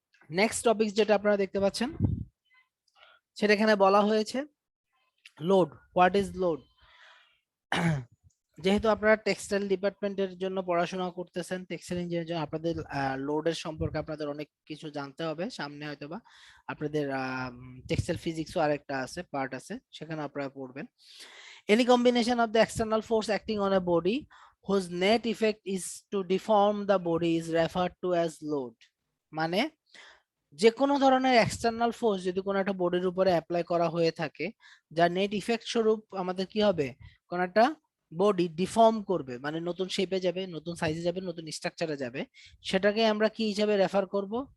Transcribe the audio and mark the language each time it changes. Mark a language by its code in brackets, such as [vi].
[bn] Next topic যেটা আপনারা দেখতে পাচ্ছেন সেটা এখানে বলা হয়েছে লোড। [en] What is load? [bn] যেহেতু আপনারা টেক্সটাইল ডিপার্টমেন্টের জন্য পড়াশোনা করতেছেন, টেক্সটাইল ইঞ্জিনিয়ারের জন্য আপনাদের লোডের সম্পর্কে আপনাদের অনেক কিছু জানতে হবে। সামনে হয়তোবা আপনাদের টেক্সটাইল ফিজিক্সও আরেকটা আছে, পার্ট আছে, সেখানে আপনারা পড়বেন। [en] Any combination of the external force acting on a body whose net effect is to deform the body is referred to as load. [bn] মানে যে কোনো ধরনের এক্সটার্নাল ফোর্স যদি কোনো একটা বডির উপরে অ্যাপ্লাই করা হয়ে থাকে, যার নেট ইফেক্ট স্বরূপ আমাদের কি হবে, কোন একটা বডি ডিফর্ম করবে, মানে নতুন শেপে যাবে, নতুন সাইজে যাবে, নতুন স্ট্রাকচারে যাবে, সেটাকে আমরা কি হিসাবে রেফার করব?